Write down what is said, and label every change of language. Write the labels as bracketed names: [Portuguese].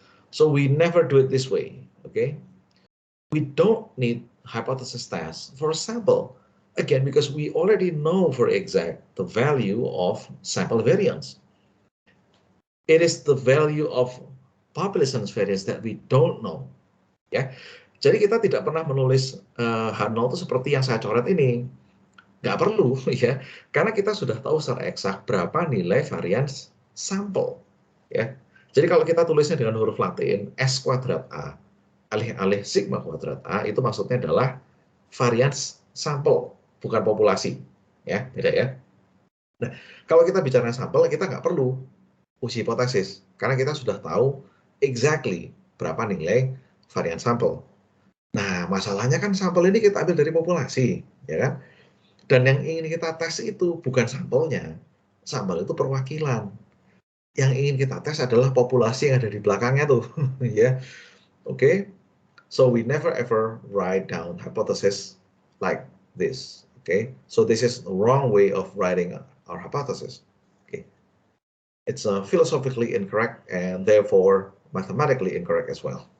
[English] So we never do it this way. Okay, we don't need hypothesis test for a sample. Again, because we already know for exact the value of sample variance. It is the value of population variance that we don't know. [Indonesian] Ya, jadi kita tidak pernah menulis H0 itu seperti yang saya coret ini. Nggak perlu, ya, karena kita sudah tahu secara eksak berapa nilai varians sampel. Ya, jadi kalau kita tulisnya dengan huruf Latin S kuadrat A alih-alih sigma kuadrat A, itu maksudnya adalah varians sampel, bukan populasi. Ya, beda ya. Nah, kalau kita bicara sampel, kita nggak perlu uji hipotesis, karena kita sudah tahu exactly berapa nilai varian sampel. Nah, masalahnya kan sampel ini kita ambil dari populasi, ya kan? Dan yang ingin kita tes itu bukan sampelnya, sampel itu perwakilan. Yang ingin kita tes adalah populasi yang ada di belakangnya tuh, ya. [English] Okay, so we never ever write down hypothesis like this. Okay, so this is the wrong way of writing our hypothesis. Okay, it's philosophically incorrect and therefore mathematically incorrect as well.